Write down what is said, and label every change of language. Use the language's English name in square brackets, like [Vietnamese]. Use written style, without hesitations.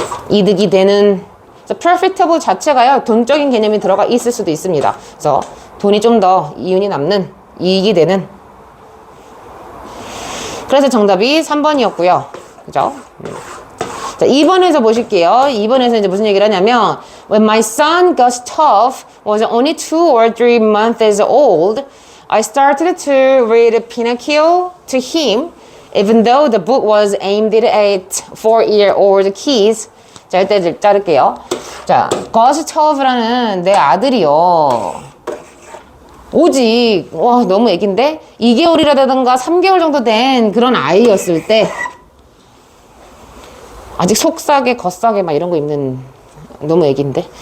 [Korean] 이득이 되는. profitable 자체가요 돈적인 개념이 들어가 있을 수도 있습니다. 그래서 돈이 좀 더 이윤이 남는, 이익이 되는. 그래서 정답이 3번이었고요. 그죠? 자, 2번에서 보실게요. 2번에서 이제 무슨 얘기를 하냐면 [English] When my son Gustav was only 2 or 3 months old, I started to read Pinocchio to him, even though the book was aimed at 4-year-old kids. [Korean] 자, 이때 자를게요. 자, Gustav라는 내 아들이요. 오직, 와, 너무 애긴데? 2개월이라든가 3개월 정도 된 그런 아이였을 때, 아직 속삭에, 겉삭에 막 이런 거 입는, 너무 애긴데?